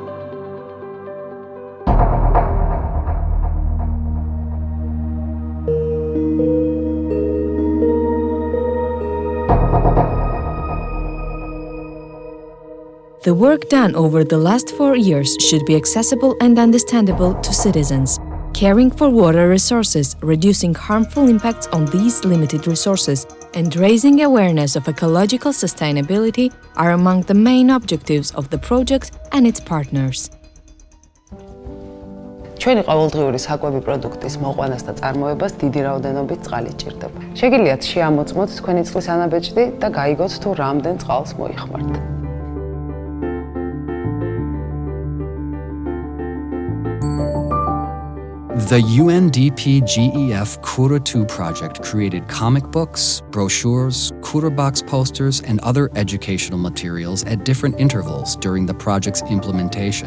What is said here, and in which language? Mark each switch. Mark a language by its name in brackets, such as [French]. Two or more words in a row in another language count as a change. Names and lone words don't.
[English] The work done over the last 4 years should be accessible and understandable to citizens. Caring for water resources, reducing harmful impacts on these limited resources, and raising awareness of ecological sustainability are among the main objectives of the project and its partners. [Georgian] ჩვენი ყოველდღიური საკვები პროდუქტის მოყვანას და წარმოებას დიდი რაოდენობით წყალი ჭირდება. შეგიძლიათ შეამოწმოთ თქვენი წყლის ანაბეჭდი და გაიგოთ თუ რამდენ წყალს მოიხმართ. [English] The UNDP-GEF Kura 2 project created comic books, brochures, Kura box posters, and other educational materials at different intervals during the project's implementation.